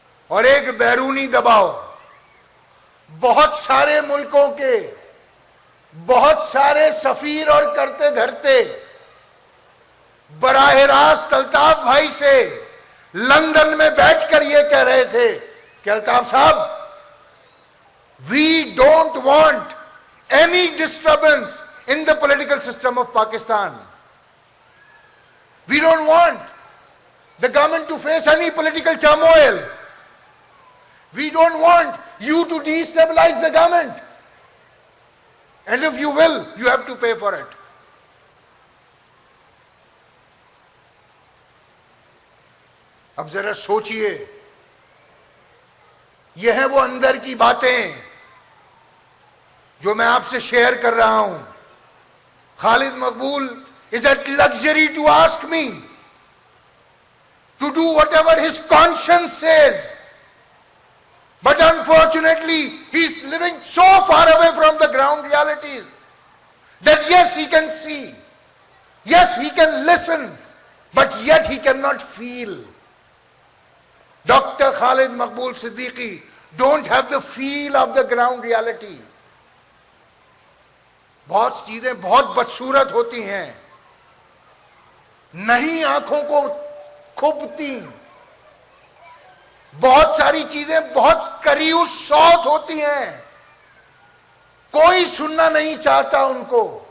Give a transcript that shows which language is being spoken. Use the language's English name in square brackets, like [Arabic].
[Urdu] اور ایک بیرونی دباؤ بہت سارے ملکوں کے بہت سارے سفیر اور کرتے دھرتے براہ راست الطاف بھائی سے لندن میں بیٹھ کر یہ کہہ رہے تھے کہ الطاف صاحب [English] We don't want any disturbance in the political system of Pakistan. We don't want the government to face any political turmoil. We don't want you to destabilize the government. And if you will, you have to pay for it. [Urdu] اب ذرا سوچئے، یہ ہیں وہ اندر کی باتیں جو میں آپ سے شیئر کر رہا ہوں. [English] Khalid Maqbool is at luxury to ask me to do whatever his conscience says. But unfortunately, he's living so far away from the ground realities that yes, he can see, yes, he can listen, but yet he cannot feel. Dr. Khalid Maqbool Siddiqui don't have the feel of the ground reality. [Urdu] بہت چیزیں بہت بدصورت ہوتی ہیں، نہیں آنکھوں کو کھبتی، بہت ساری چیزیں بہت قریب صوت ہوتی ہیں، کوئی سننا نہیں چاہتا ان کو،